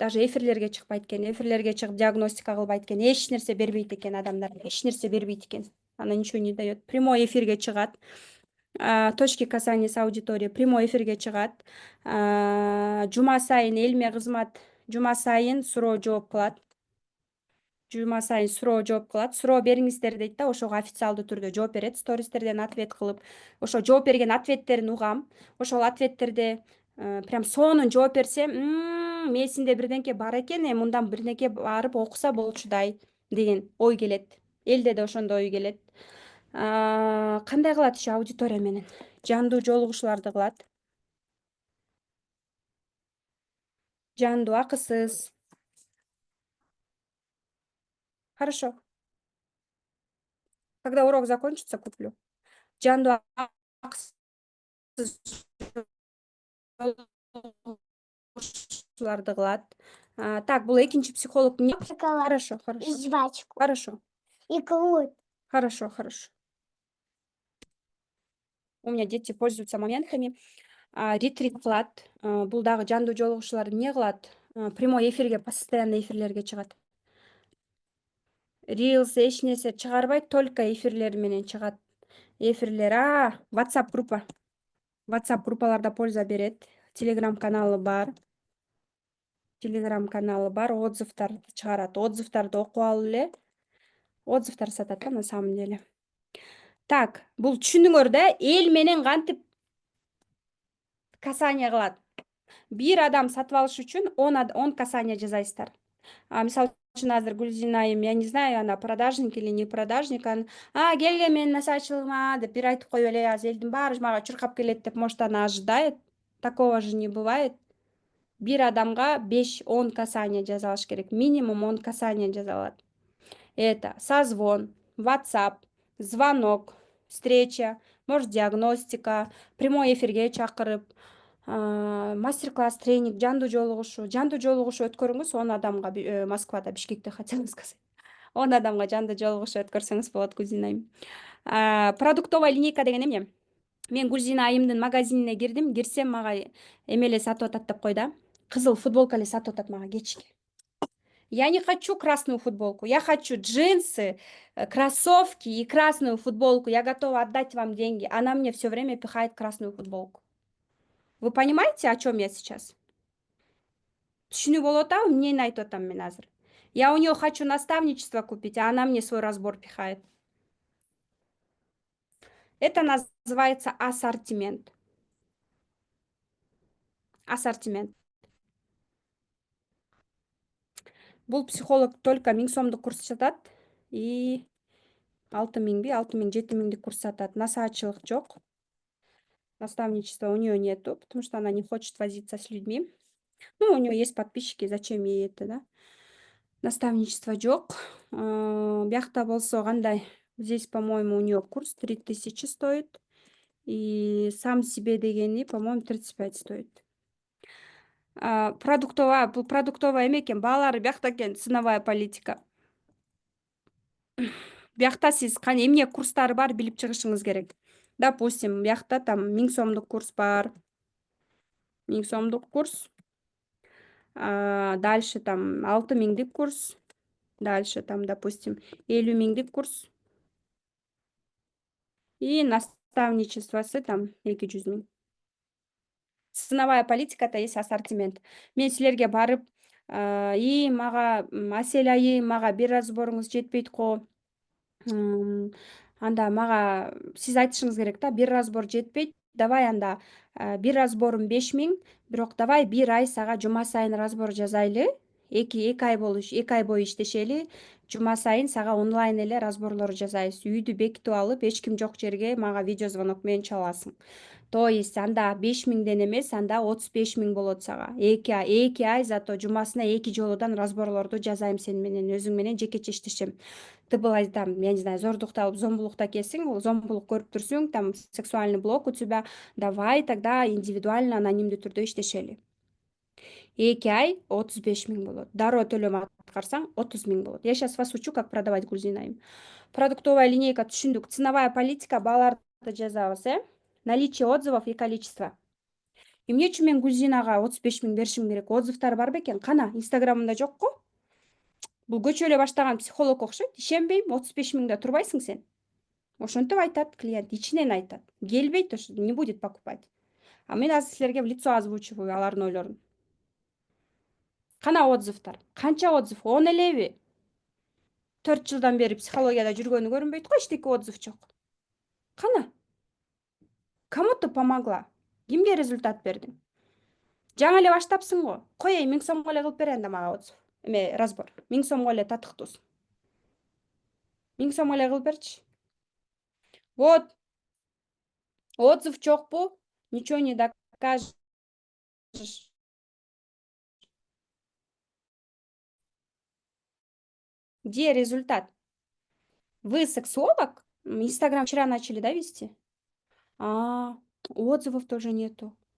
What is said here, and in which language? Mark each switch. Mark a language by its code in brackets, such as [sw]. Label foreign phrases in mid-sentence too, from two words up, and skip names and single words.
[ky] Даже эфирлерге чыкпайт экен, эфирлерге чыгып диагностика кылбайт экен, эч нерсе бербейт экен адамдарга, эч нерсе бербейт экен. [ru] Она ничего не дает. Прямой [ky] эфирге чыгат. [ru] Точки касания с аудиторией. [ky] Прямой эфирге чыгат. Жума сайын элиме кызмат, жума сайын суроо жооп кылат. Жума сайын суроо жооп кылат. Суроо бериңиздер дейт да, ошого официалдуу түрдө жооп берет. Стористерден ответ кылып, ошо жооп берген ответтерин угам. Ошол ответтерде Прям сонун жооп берсем, месинде бирдеңке бар экен, мындан бирнеке барып окуса болчудай деген ой келет. Элде да ошондой ой келет. Кандай кылат иши аудитория менен? Жандуу жолугушууларды кылат. Жандуу, акысыз. [ru] Хорошо. Когда урок закончится, куплю. [ky] Жандуу, акысыз жолугушууларды кылат. Так, бул экинчи психолог не? [ru] Шоколад. Хорошо, И хорошо. жвачку. Хорошо, И клуб. хорошо, хорошо. У меня дети пользуются моментами. [ky] Ретрит кылат. Бул дагы жандуу жолугушууларды эмне кылат? Прямой эфирге, постоянно эфирлерге чыгат. Reels эч нерсе чыгарбайт, только эфирлер менен чыгат. Эфирлер, WhatsApp группа. WhatsApp группаларда польза берет. Telegram каналы бар. Отзывдарды чыгарат. Отзывдарды окуп алып эле. Отзывдар сатат [ru] на самом деле. [ky] Так, бул түшүндүңөр да, эл менен кантип касание кылат. Бир адам сатып алыш үчүн 10 касание жасайсыздар. Мисалы үчүн азыр Гүлзина айым, [ru] я не знаю, она продажник или не продажник, [ky] келген менин насачылыгыма деп бир айтып коюп эле, азыр элдин баары мага чуркап келет деп, [ru] может, она ожидает. Такого же не бывает. [ky] Бир адамга 5-10 касание жаза алыш керек. Минимум 10 касание жаза алат. [ru] Это созвон, WhatsApp, звонок, встреча, может, диагностика, прямой [ky] эфирге чакырып, [ru] мастер-класс, тренинг, [ky] жандуу жолугушуу өткөрүңүз 10 адамга, Москвада, Бишкекте [ru] хотела сказать. [ky] 10 адамга жандуу жолугушуу өткөрсөңүз болот, Гүлзина айым. [ru] Продуктовая линейка [ky] деген эмне? Мен Гүлзина айымдын магазинине кирсем мага эме эле сатып атат деп кой да. Кызыл футболка эле сатып атат мага кечке. [ru] Я не хочу красную футболку, я хочу джинсы, кроссовки и красную футболку. Я готова отдать вам деньги. Она мне все время пихает красную футболку. Вы понимаете, о чем я сейчас? [ky] Түшүнүп болуп атабы, эмнени айтып атам мен азыр? [ru] Я у нее хочу наставничество купить, а она мне свой разбор пихает. Это называется ассортимент. Ассортимент. [ky] Бул психолог только 1000 сомдук курс сатат и 6000 курс сатат. Насаатчылык жок. [ru] Наставничества у нее нету, потому что она не хочет возиться с людьми. Ну, у нее есть подписчики, зачем ей это, да? [ky] Наставничество жок. Бияқта болсо кандай? [ru] Здесь, по-моему, у нее курс 3000 стоит. И сам себе дегени, по-моему, 35 стоит. [ky] Продуктовая эме экен, баалары бияқта экен, [ru] ценовая политика. [ky] Бияқта сиз эмне курстары бар билип чыгышыңыз керек. Допустим, бияқта там 1000 сомдук курс бар. 1000 сомдук курс. [ru] Дальше там [ky] 6000 курс. [ru] Дальше там, допустим, 50000 курс. И наставничествосы там 200 000. Ценовая политикада есть ассортимент. [ky] Мен силерге барып, и мага Асель айым, мага бир разборыңыз жетпейт го. Анда мага сиз айтышыңыз керек да, бир разбор жетпейт. Давай анда бир разборум 5000, бирок давай бир ай сага жума сайын разбор жазайлы. 2 ай бою иштешели. Жума сайын сага онлайн эле разборлор жазайбыз. Үйдү бекитип алып, эч ким жок жерге мага видео звонок менен чаласың. [ru] То есть [ky] анда 5000ден эмес, анда 35 000 болот сага. 2 ай зато жумасына 2 жолудан разборлорду жазайм сен менен, өзүң менен жекече иштешем. [ru] Ты была там, я не знаю, [ky] зордукта алып зомбулукта келсең, зомбулук көрүп турсуң, [ru] там сексуальный блок у тебя, давай тогда индивидуально, [ky] анонимдүү түрдө иштешели. 2 ай 35 000 болот. Дароо төлөм аткарсаң 30 000 болот. [ru] Я сейчас вас учу, как продавать, [ky] Гүлзина айым. [ru] Продуктовая линейка түшүндүк. Ценовая политика, [ky] бааларды жазабыз, [ru] наличие отзывов и количество. [ky] Эмне үчүн мен Гүлзинага 35 000 беришим керек? Отзывдар бар бекен? Кана, Инстаграмында жок го? Бул көчөлө баштаган психолог окшойт. Ишенбейм, 35 000 турбайсың сен. Ошентип айтат клиент, ичинен айтат. Келбейт, [ru] не будет покупать. А [ky] мен азыр силерге [ru] в лицо озвучиваю [ky] алардын ойлорун. Кана отзывдар? Канча отзыв? 10 элеби? 4 жылдан бери психологияда жүргөнү көрүнбөйт го, эчтеке отзыв жок. Кана? [ru] Кому ты помогла? [ky] Кимге результат бердиң? Жаңы эле баштапсың го. Коеюн 1000 сомго эле кылып берейин да мага отзыв. Эме разбор. 1000 сомго эле татыктуусун. 1000 сомго эле кылып берчи. Вот. Отзыв жокпу? [ru] Ничего не докажешь. Где результат? Вы сексолог? Инстаграм вчера начали, да, вести? Отзывов тоже нету.